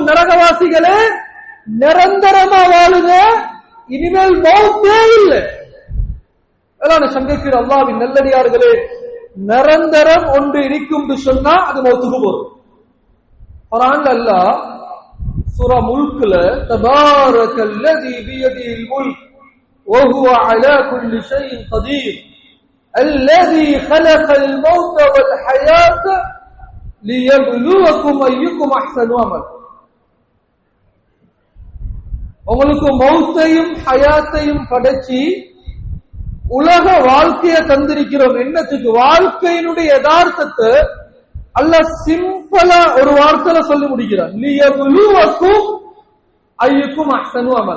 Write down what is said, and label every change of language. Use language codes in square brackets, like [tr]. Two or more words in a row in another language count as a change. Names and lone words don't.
[ta] நரகவாசிகளே நிரந்தரமா வாழுங்க, இனிமேல் மௌத்தே இல்லை. சங்கைக்கு அல்லாஹ்வின் நல்லடியார்களே, நிரந்தரம் ஒன்று இருக்கும் சொன்னா அது மௌத்துக்கு போறோம். குர்ஆன்ல அல்லாஹ் சூரா முல்க்ல [ar] تبارك الذي بيده الملك وهو على كل شيء قدير الذي خلق الموت والحياة ليبلوكم أيكم أحسن عملا. [ta] உங்களுக்கு மௌத்தையும் ஹயாத்தையும் படைச்சி உலக வாழ்க்கையை தந்திருக்கிறோம். என்னத்துக்கு? வாழ்க்கையினுடைய யதார்த்தத்தை அல்லாஹ் சிம்பிளா ஒரு வார்த்தையில சொல்லி முடிக்கிறார். [ar] ليبلوكم أيكم أحسن عملا.